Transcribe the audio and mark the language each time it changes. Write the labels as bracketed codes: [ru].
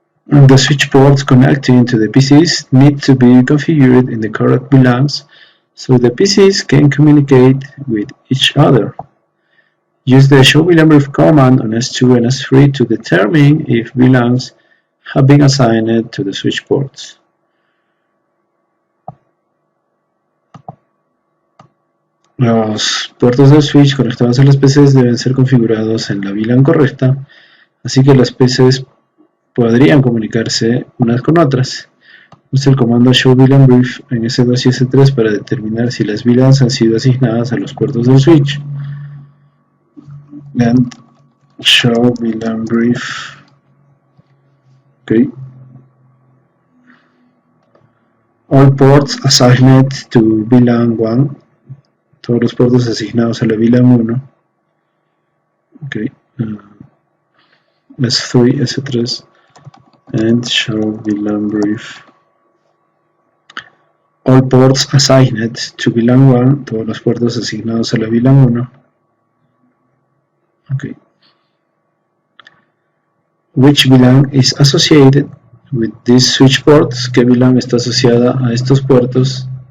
[en] The switch ports connecting to the PCs need to be configured in the correct VLANs so the PCs can communicate with each other. Use the show VLAN brief command on S2 and S3 to determine if VLANs have been assigned to the switch ports. [es] Los puertos del switch conectados a las PCs deben ser configurados en la VLAN correcta, así que las PCs podrían comunicarse unas con otras. Usa el comando show VLAN brief en S2 y S3 para determinar si las VLANs han sido asignadas a los puertos del switch. [en] And show VLAN brief. Okay. All ports assigned to VLAN 1. [es] Todos los puertos asignados a la VLAN 1. [en] Okay. S3, S3. And show VLAN brief. All ports assigned to VLAN 1, [es] todos los puertos asignados a la VLAN 1. [en] Okay. Which VLAN is associated with these switch ports? [es] ¿Qué VLAN está asociada a estos puertos?